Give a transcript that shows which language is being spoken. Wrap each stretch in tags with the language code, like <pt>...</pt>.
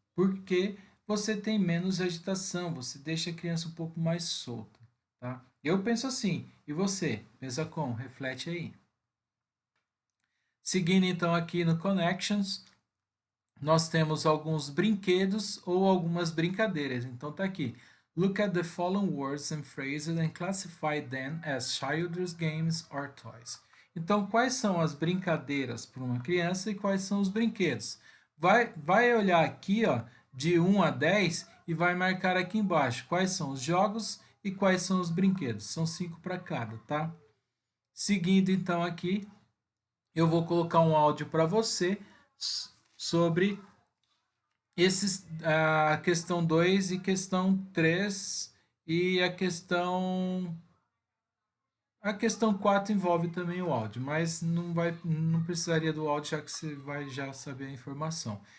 <pt>Porque você tem menos agitação, você deixa a criança um pouco mais solta. Tá? Eu penso assim, e você? Pensa como? Reflete aí. Seguindo então aqui no Connections, nós temos alguns brinquedos ou algumas brincadeiras. Então tá aqui.</pt> <en>Look at the following words and phrases and classify them as children's games or toys.</en> <pt>Então, quais são as brincadeiras para uma criança e quais são os brinquedos? Vai olhar aqui, ó, de 1 a 10 e vai marcar aqui embaixo quais são os jogos e quais são os brinquedos. São 5 para cada, tá? Seguindo então aqui, eu vou colocar um áudio para você sobre a questão 2 e questão 3 e a questão 4 envolve também o áudio, mas não precisaria do áudio já que você vai já saber a informação.</pt>